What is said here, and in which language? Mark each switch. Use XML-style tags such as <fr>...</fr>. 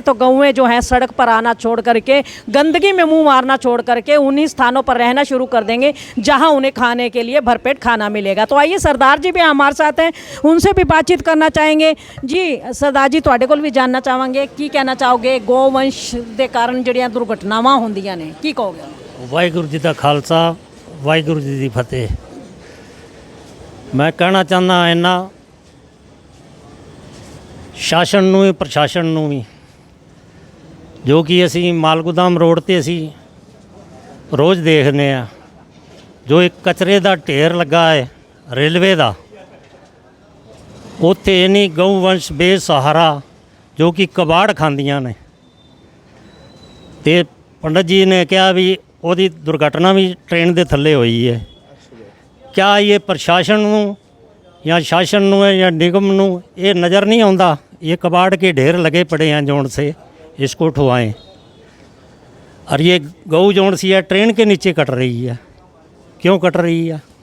<hi>तो गौएँ जो हैं सड़क पर आना छोड़ करके, गंदगी में मुँह मारना छोड़ करके उन्हीं स्थानों पर रहना शुरू कर देंगे जहां उन्हें खाने के लिए भरपेट खाना मिलेगा। तो आइए सरदार जी भी हमारे साथ हैं, उनसे भी बातचीत करना चाहेंगे। जी सरदार जी,</hi> <pa>ਤੁਹਾਡੇ ਕੋਲ ਵੀ</pa> <hi>जानना चाहेंगे की कहना चाहोगे गौवंश के कारण</hi> <pa>ਜਿਹੜੀਆਂ ਦੁਰਘਟਨਾਵਾਂ ਹੁੰਦੀਆਂ ਨੇ, ਕੀ ਕਹੋਗੇ? ਵਾਹਿਗੁਰੂ ਜੀ ਦਾ ਖਾਲਸਾ, ਵਾਹਿਗੁਰੂ ਜੀ ਦੀ ਫਤਿਹ। ਮੈਂ ਕਹਿਣਾ ਚਾਹੁੰਦਾ ਇੰਨਾ, ਸ਼ਾਸਨ ਨੂੰ ਵੀ ਪ੍ਰਸ਼ਾਸਨ ਨੂੰ ਵੀ ਜੋ ਕਿ ਅਸੀਂ ਮਾਲਗੋਦਾਮ ਰੋਡ ਤੇ ਅਸੀਂ ਰੋਜ਼ ਦੇਖਦੇ ਆ, ਜੋ ਇੱਕ ਕਚਰੇ ਦਾ ਢੇਰ ਲੱਗਾ ਹੈ ਰੇਲਵੇ ਦਾ, ਉੱਥੇ ਇਨੀ ਗਊਵੰਸ਼ ਬੇਸਹਾਰਾ ਜੋ ਕਿ ਕਬਾੜ ਖਾਂਦੀਆਂ ਨੇ। ਤੇ ਪੰਡਤ ਜੀ ਨੇ ਕਿਹਾ ਵੀ ਉਹਦੀ ਦੁਰਘਟਨਾ ਵੀ ਟ੍ਰੇਨ ਦੇ ਥੱਲੇ ਹੋਈ ਹੈ।</pa> <hi>क्या ये प्रशासन ਨੂੰ या शासन ਨੂੰ या निगम ਨੂੰ ये नज़र नहीं आता, ये कबाड़ के ढेर लगे पड़े हैं जोन से इसको उठवाएं। और ये गऊ जोन सी है ट्रेन के नीचे कट रही है, क्यों कट रही है?</hi>